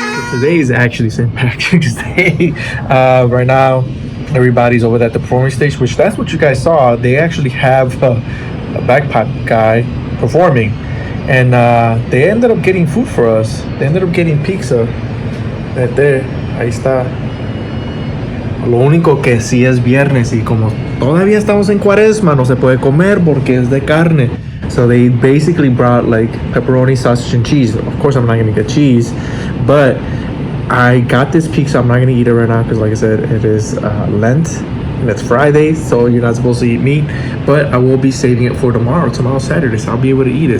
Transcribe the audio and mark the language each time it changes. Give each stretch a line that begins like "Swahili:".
English: Today is actually St. Patrick's Day. Right now, everybody's over at the performing stage, which that's what you guys saw. They actually have a backpack guy performing, and they ended up getting food for us. They ended up getting pizza. Right there,
Spanish: ahí está. Lo único que sí es viernes y como todavía estamos en cuaresma, no se puede comer porque es de carne.
English: So they basically brought like pepperoni, sausage, and cheese. Of course, I'm not gonna get cheese, but I got this pizza. I'm not gonna eat it right now because, like I said, it is Lent and it's Friday, so you're not supposed to eat meat. But I will be saving it for tomorrow. Tomorrow's Saturday, so I'll be able to eat it.